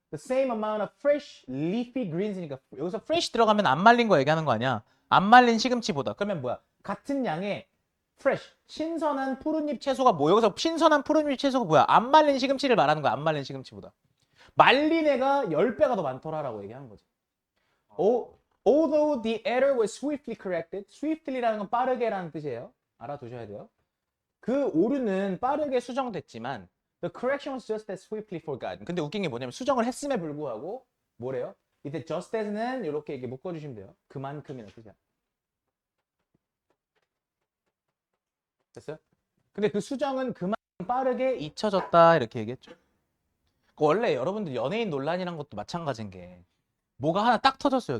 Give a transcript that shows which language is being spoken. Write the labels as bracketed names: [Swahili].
[English] The same amount of fresh leafy greens [Korean] 니까 여기서 fresh 들어가면 안 말린 거 얘기하는 거 아니야? 안 말린 시금치보다. 그러면 뭐야? 같은 양의 fresh, 신선한 푸른잎 채소가 뭐? 여기서 신선한 푸른잎 채소가 뭐야? 안 말린 시금치를 말하는 거야. 안 말린 시금치보다. 말린 애가 10배가 더 많더라라고 얘기하는 거지. [English] Although the error was swiftly corrected, [Korean] swiftly라는 건 빠르게라는 뜻이에요. 알아두셔야 돼요. 그 오류는 빠르게 수정됐지만 [English] the correction was just as swiftly forgotten. [Korean] 근데 웃긴 게 뭐냐면 수정을 했음에 불구하고 뭐래요? 이때 just as는 이렇게 묶어주시면 돼요. 그만큼이라는 뜻이야. 됐어요? 근데 그 수정은 그만큼 빠르게 잊혀졌다 이렇게 얘기했죠. 원래 여러분들 연예인 논란이란 것도 마찬가지인 게 뭐가 하나 딱 터졌어요.